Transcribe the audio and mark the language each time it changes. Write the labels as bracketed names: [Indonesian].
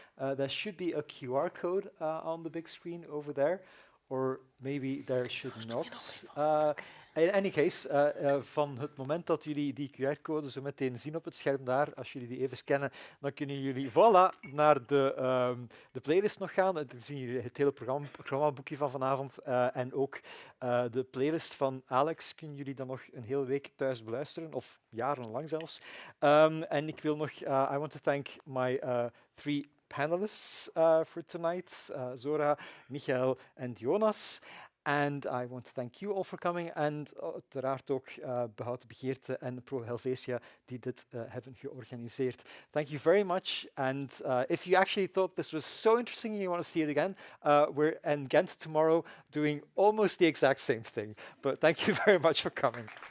[English] There should be a QR code on the big screen over there, or maybe there should not. In any case, [Dutch] van het moment dat jullie die QR-code zo meteen zien op het scherm daar, als jullie die even scannen, dan kunnen jullie voilà naar de playlist nog gaan. Dan zien jullie het hele programmaboekje van vanavond en ook de playlist van Alex kunnen jullie dan nog een hele week thuis beluisteren, of jarenlang zelfs. En ik wil nog, [English] I want to thank my 3 panelists for tonight, Zora, Michael and Jonas. And I want to thank you all for coming, and [Dutch] uiteraard ook Behoud Begeerte en Pro Helvetia die dit hebben georganiseerd. [English] Thank you very much, and if you actually thought this was so interesting and you want to see it again, we're in Ghent tomorrow doing almost the exact same thing. But thank you very much for coming.